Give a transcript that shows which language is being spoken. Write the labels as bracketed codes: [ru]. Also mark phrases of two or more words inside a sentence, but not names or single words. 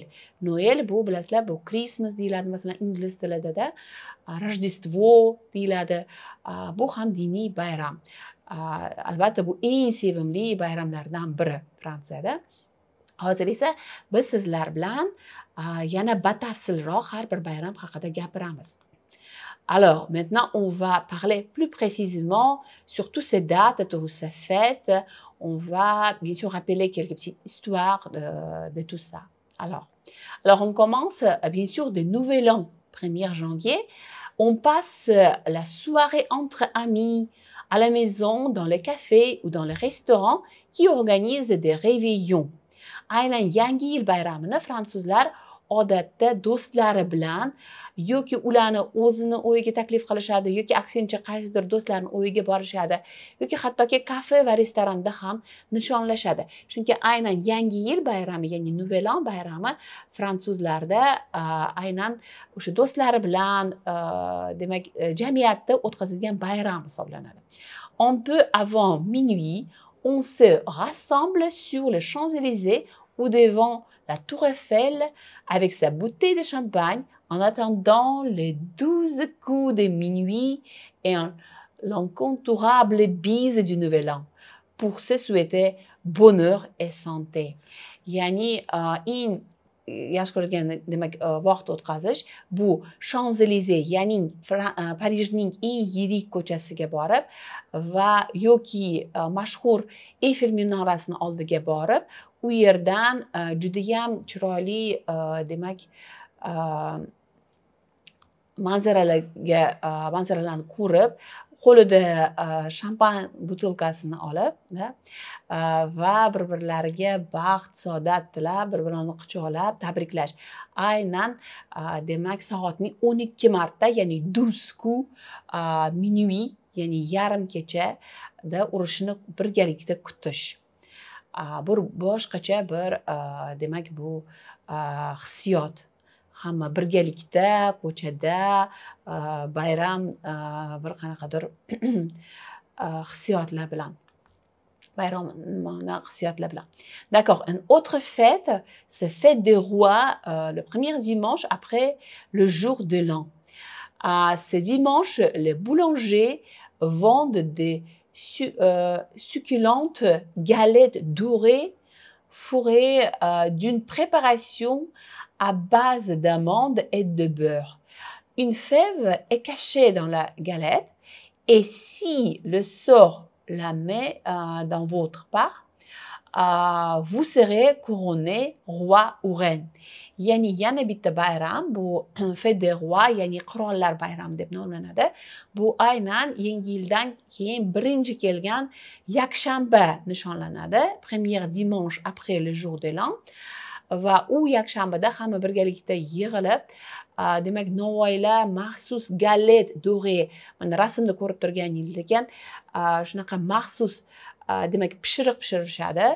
[uz] Noel bu bilasizlar, bu Christmas deyiladi, masalan ingliz tilida Rojdestvo deyiladi. Bu ham diniy bayram. Albatta bu eng sevimli bayramlardan biri Fransiyada. Hozir esa biz sizlar bilan yana batafsilroq har bir bayram haqida gapiramiz. [fr] Alors, maintenant, on va parler plus précisément sur toutes ces dates, toutes ces fêtes. On va bien sûr rappeler quelques petites histoires de tout ça. Alors, on commence bien sûr de Nouvel An, 1er janvier. On passe la soirée entre amis à la maison, dans les cafés ou dans les restaurants qui organisent des réveillons. [uz] Aynan Yangi yil bayramini fransuzlar odatda do'stlari bilan yoki ularni o'zini uyiga taklif qilishadi yoki aksincha qaysidir do'stlarning uyiga borishadi yoki hattoki kafe va restoranda ham nishonlashadi. Chunki aynan Yangi yil bayrami, ya'ni [fr] Nouvel An [uz] bayrami fransuzlarda aynan o'sha do'stlari bilan demak jamiyatda o'tkazilgan bayram hisoblanadi. [fr] Un peu avant minuit, on se rassemble sur les Champs-Élysées ou devant la Tour Eiffel avec sa bouteille de champagne en attendant les 12 coups de minuit et l'incontournable bise du Nouvel An pour se souhaiter bonheur et santé. [uz] Yani yaxshi ko'radigan demak vaqt o'tkazish bu Champs-Élysées, ya'ni Parijning eng yirik ko'chasiga borib va yoki mashhur Eiffel minorasini oldiga borib, u yerdan judayam chiroyli demak manzaralarni ko'rib, qo'lida shampan butilkasini olib va bir-birlariga baxt, saodat tilab, bir-birlarini quchoqlab tabriklash. Aynan demak soatning 12 marta, ya'ni 12 [fr] coup minuit, [uz] ya'ni yarim kechada urishni birgalikda kutish. Bu boshqacha bir demak bu hissiyot. Hamma birgalikda ko'chada bayram bir qanaqadir hissiyotlar bilan. [fr] D'accord. Une autre fête, c'est fête des rois, le premier dimanche après le jour de l'an. Ce dimanche, les boulangers vendent des succulentes galettes dorées fourrées d'une préparation à base d'amandes et de beurre. Une fève est cachée dans la galette et si le sort la met dans votre part, vous serez couronné roi ou reine. [uz] Yani yana bitta bayram, bu [fr] fête des rois, [uz] ya'ni qirollar bayram deb nomlanadi. Bu aynan yangi yildan keyin birinchi kelgan yakshanba nishonlanadi, [fr] premier dimanche après le jour de l'an. [uz] Va u yakshanbada hamma birgalikda yig'ilib, demak novvoylar maxsus [fr] galet doré, [uz] mana rasmda ko'rib turganingiz ekan, shunaqa maxsus demak pishiriq pishirishadi.